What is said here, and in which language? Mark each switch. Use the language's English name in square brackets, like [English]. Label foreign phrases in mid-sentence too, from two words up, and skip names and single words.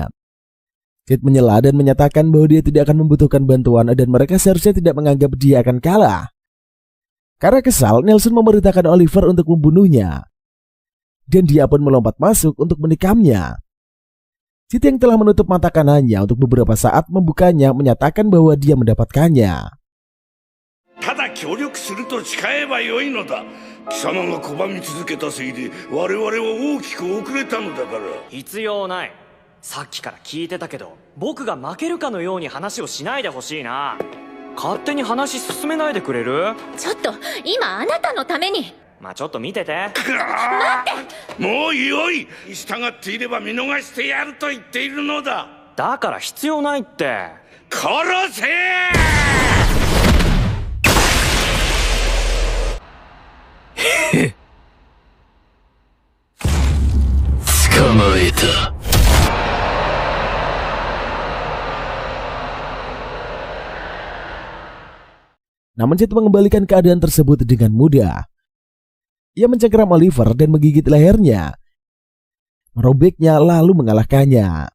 [Indonesian] Cid menyela dan menyatakan bahwa dia tidak akan membutuhkan bantuan dan mereka seharusnya tidak menganggap dia akan kalah. Karena kesal, Nelson memerintahkan Oliver untuk membunuhnya. Dan dia pun melompat masuk untuk menikamnya. Cid yang telah menutup mata kanannya untuk beberapa saat membukanya menyatakan bahwa dia mendapatkannya. [Japanese] ただ協力すると誓えばよいのだ。貴様が拒み続けたせいで我々は大きく遅れたのだから。必要ない。さっきから聞いてたけど、僕が負けるかのように話をしないでほしいな。勝手に話進めないでくれる？ちょっと今あなたのために。まあちょっと見てて。もうよい。従っていれば見逃してやると言っているのだ。だから必要ないって。殺せ！捕まえた。 [Indonesian] Namun Cid mengembalikan keadaan tersebut dengan mudah. Ia mencengkeram Oliver dan menggigit lehernya, merobeknya lalu mengalahkannya.